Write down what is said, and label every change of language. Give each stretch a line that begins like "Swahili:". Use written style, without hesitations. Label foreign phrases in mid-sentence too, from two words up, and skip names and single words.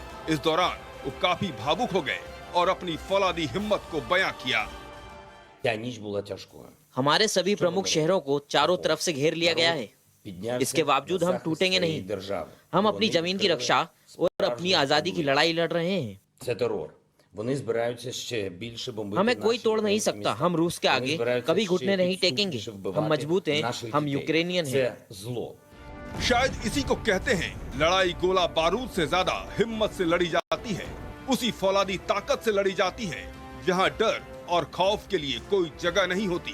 Hindi: इस दौरान वो काफी भावुक हो गए और अपनी फौलादी हिम्मत को बयां किया। हमारे सभी प्रमुख शहरों को चारों तरफ से घेर लिया गया है। इसके बावजूद हम टूटेंगे नहीं। हम अपनी जमीन की रक्षा और अपनी आजादी की लड़ाई लड़ रहे हैं।
Ukrainian: Вони збираються ще більше бомбити.
Hindi: हमें कोई
Ukrainian: наші
Hindi: तोड़ नहीं
Ukrainian: українські
Hindi: सकता,
Ukrainian: міста.
Hindi: हम रूस के
Ukrainian: Вони
Hindi: आगे
Ukrainian: збираються
Hindi: कभी
Ukrainian: ще
Hindi: घुटने नहीं
Ukrainian: підступніше
Hindi: टेकेंगे।
Ukrainian: вбивати
Hindi: हम मजबूत हैं,
Ukrainian: наших
Hindi: हम
Ukrainian: дітей.
Hindi: यूक्रेनियन हैं।
Ukrainian: Це зло.
Hindi: शायद इसी को कहते हैं लड़ाई गोला बारूद से ज्यादा हिम्मत से लड़ी जाती है, उसी फौलादी ताकत से लड़ी जाती है जहां डर और खौफ के लिए कोई जगह नहीं होती।